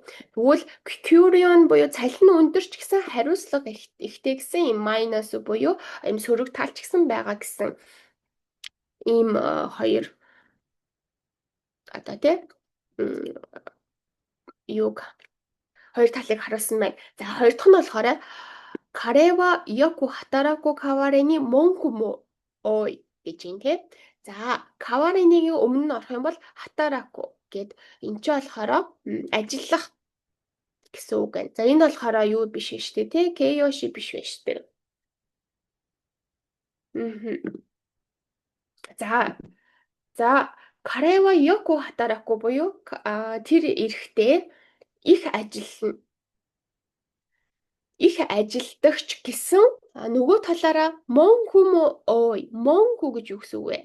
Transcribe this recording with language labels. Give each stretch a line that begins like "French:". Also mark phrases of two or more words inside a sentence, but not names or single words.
Mongolian: Тэгвэл kyūryōn буюу цалин өндөрч гэсэн хариуцлага ихтэй гэсэн юм майнус буюу юм сөрөг талч гэсэн байгаа гэсэн ийм хоёр одоо тий юг хоёр талыг харуулсан байна. За хоёр дахь нь болохоор
Japanese: 彼はよく働く代わりに文句も多い
Mongolian: гэж юм тий. За каваринигийн өмнө нь орох юм бол хатараку гэд энэ ч болохоор ажиллах гэсэн үг байна. За энэ болохоор юу биш шүү дээ тий. Kyoshi биш байна шүү дээ. За за
Japanese: 彼はよく働く
Mongolian: буюу тэр эрэхтэй их ажилдагч гэсэн нөгөө талаараа
Japanese: 文句も多い
Mongolian: Монку гэж юу гэсэн үг вэ?